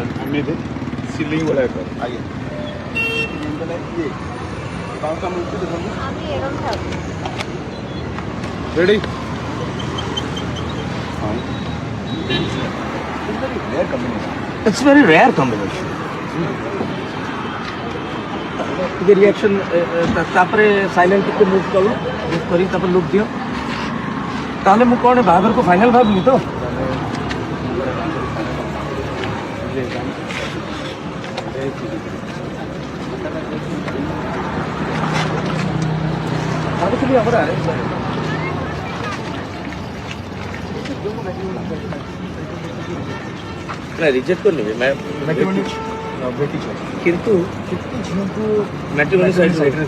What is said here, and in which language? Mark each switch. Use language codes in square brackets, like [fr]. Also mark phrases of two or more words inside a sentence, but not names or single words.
[or] ଏମିତି ସିଲିଂ ଭଳିଆ କର। ଆଜ୍ଞା ମାନେ ଇଏ ବାଉଁଶ ଆମେ ଉଠେଇ ଦେଖନ୍ତୁ [bn] আমি এরকম থাকবো [or] ରେଡି [en] rare combination It's very rare combination. [or] ଟିକେ ରିଆକ୍ସନ୍ ତାପରେ ସାଇଲେଣ୍ଟ ଟିକେ ମୁଭ୍ କଲ ମୁଭ୍ କରି ତାପରେ ଲୁକ୍ ଦିଅ ତାହେଲେ ମୁଁ କ'ଣ ବାହାଘରକୁ ଫାଇନାଲ୍ ଭାବିଲି ତ ଭାବୁଥିଲି ଆମର ଆରେଞ୍ଜ ନା ରିଜେକ୍ଟ କରିନେବି କିନ୍ତୁ ଝିଅକୁ [en] matrimony sideରେ